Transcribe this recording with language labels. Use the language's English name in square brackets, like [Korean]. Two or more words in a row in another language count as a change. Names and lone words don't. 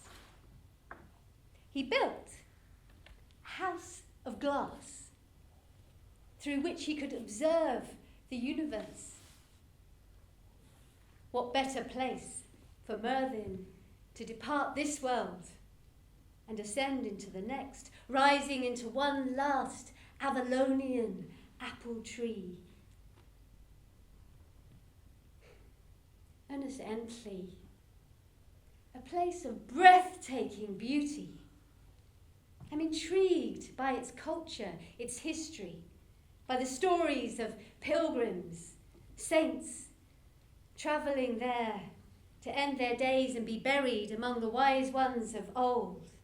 [English] He built a house of glass through which he could observe the universe. What better place for Myrddin to depart this world and ascend into the next, rising into one last Avalonian apple tree. Ynys Enlli, a place of breathtaking beauty. I'm intrigued by its culture, its history, by the stories of pilgrims, saints, travelling there to end their days and be buried among the wise ones of old.